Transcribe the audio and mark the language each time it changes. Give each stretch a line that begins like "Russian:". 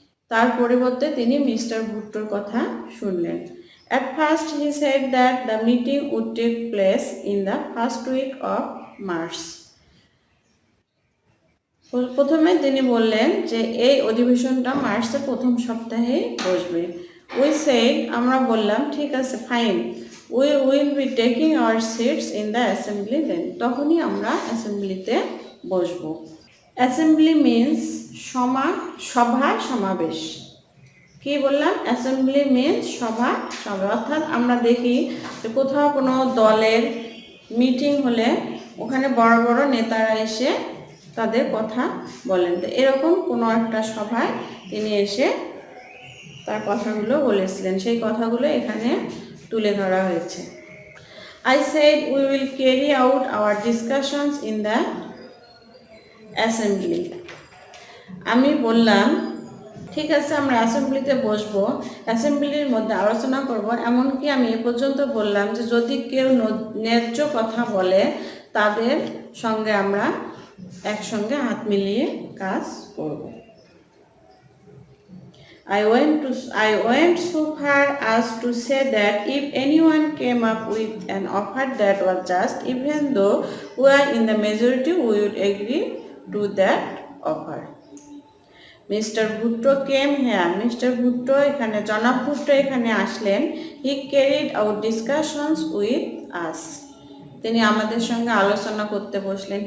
Bangla: তার পরিবর্তে তিনি মিস্টার ভুট্টোর কথা শুনলেন।
English: At first he said that the meeting would take place in the first week of March.
Bangla: প্রথমে তিনি বললেন যে এই অধিবেশনটা মার্চের প্রথম সপ্তাহে বসবে।
English: We said,
Bangla: আমরা বললাম ঠিক আছে fine,
English: we will be taking our seats in the assembly then.
Bangla: তখনই আমরা অ্যাসেম্বলিতে বসবো। অ্যাসেম্বলি মিন্স সভা সমাবেশ। কি বললাম? অ্যাসেম্বলি মিন্স সভা সমাবেশ। অর্থাৎ আমরা দেখি যে কোথাও কোনো দলের মিটিং হলে ওখানে বড় বড় নেতারা এসে তাদের কথা বলেন। তো এরকম কোনো একটা সভায় তিনি এসে তার কথাগুলো বলেছিলেন, সেই কথাগুলো এখানে তুলে ধরা হয়েছে।
English: I said we will carry out our discussions in the assembly.
Bangla: আমি বললাম ঠিক আছে আমরা অ্যাসেম্বলিতে বসবো, অ্যাসেম্বলির মধ্যে আলোচনা করব। এমনকি আমি এ পর্যন্ত বললাম যে যদি কেউ ন্যায্য কথা বলে তাদের সঙ্গে আমরা একসঙ্গে হাত মিলিয়ে কাজ করব।
English: I went so far as to say that if anyone came up with an offer that was just, even though we are in the majority, we would agree to that offer. Mr. Bhutto came here. Mr.
Bangla: Bhutto এখানে জনাব ভুট্টো এখানে আসলেন।
English: He carried out discussions with us.
Bangla: তিনি আমাদের সঙ্গে আলোচনা করতে বসলেন।